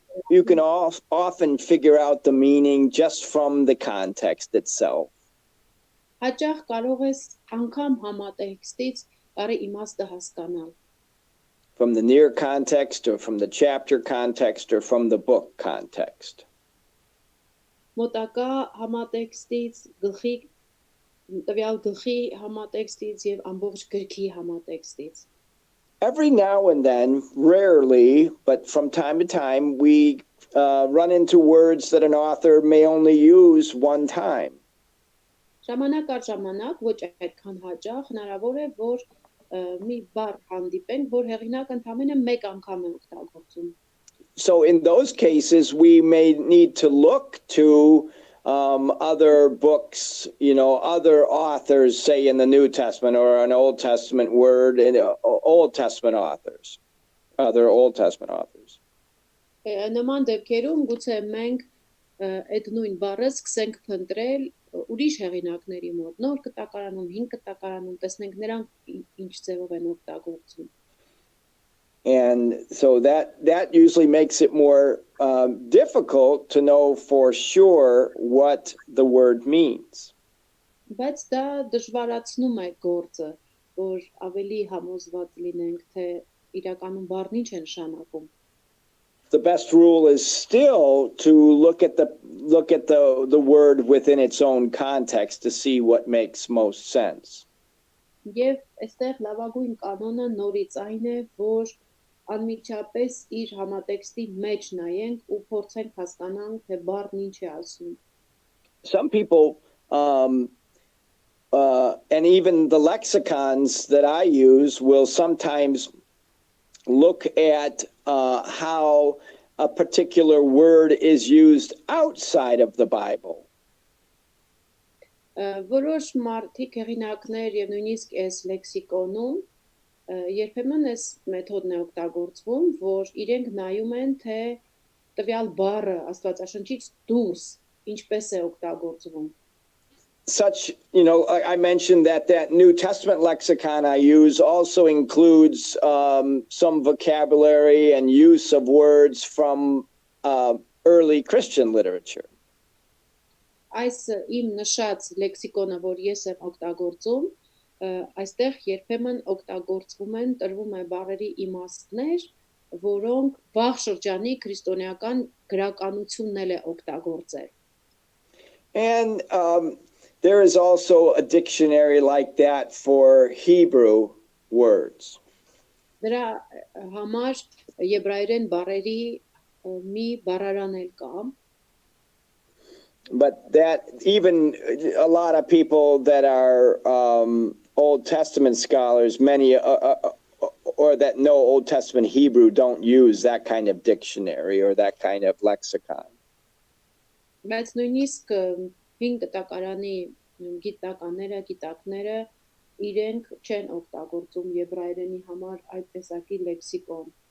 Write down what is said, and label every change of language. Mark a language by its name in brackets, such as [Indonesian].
[English] You can often figure out the meaning just from the context itself. [Armenian] Հաճախ կարող ես անգամ համատեքստից բարի իմաստը հասկանալ։ [English] From the near context or from the chapter context or from the book context. [Armenian] Մոտակա համատեքստից, գլխի տվյալ գլխի համատեքստից եւ ամբողջ գրքի համատեքստից։ [English] Every now and then, rarely, but from time to time, we run into words that an author may only use one time. [Armenian] Ժամանակ առ ժամանակ, ոչ այդքան հաճախ, հնարավոր է, որ մի բառ հանդիպենք, որ հեղինակը ընդամենը մեկ անգամ է օգտագործում։ [English] So in those cases, we may need to look to other books, other authors, say in the New Testament or an Old Testament word, in Old Testament authors, other Old Testament authors. [Armenian] Նման դեպքերում գուցե մենք այդ նույն բառը սկսենք փնտրել ուրիշ հեղինակների մոտ, նոր կտակարանում, հին կտակարանում, տեսնենք նրանք ինչ ձևով են օգտագործում։ [English] And so that usually makes it more difficult to know for sure what the word means. [Armenian] Բայց դա դժվարացնում է գործը, որ ավելի համոզված լինենք, թե իրականում բառն ինչ է նշանակում։ [English] The best rule is still to look at the word within its own context to see what makes most sense. [Armenian] Եվ այստեղ լավագույն կանոնը նորից այն է, որ անմիջապես իր համատեքստի մեջ նայենք ու փորձենք հասկանանք, թե բառն ինչ է ասում։ [English] Some people and even the lexicons that I use will sometimes look at how a particular word is used outside of the Bible. [Armenian] Որոշ մարդիկ հեղինակներ եւ նույնիսկ այս լեքսիկոնում երբեմն այս մեթոդն է օգտագործվում, որ իրենք նայում են, թե տվյալ բառը Աստվածաշնչից դուրս ինչպես է օգտագործվում։ [English] Such, I mentioned that New Testament lexicon I use also includes some vocabulary and use of words from early Christian literature. [Armenian] Այս իմ նշած լեքսիկոնը, որ ես եմ օգտագործում, այստեղ երբեմն օգտագործվում են, տրվում է բառերի իմաստներ, որոնք վաղ շրջանի քրիստոնեական գրականությունն էլ է օգտագործել։ [English] And there is also a dictionary like that for Hebrew words. [Armenian] Դրա համար եբրայերեն բառերի մի բառարան էլ կա։ [English] But that even a lot of people that are Old Testament scholars, many or that know Old Testament Hebrew don't use that kind of dictionary or that kind of lexicon. [Armenian] Բայց նույնիսկ հին կտակարանի գիտակները իրենք չեն օգտագործում եբրայերենի համար այդ տեսակի լեքսիկոն։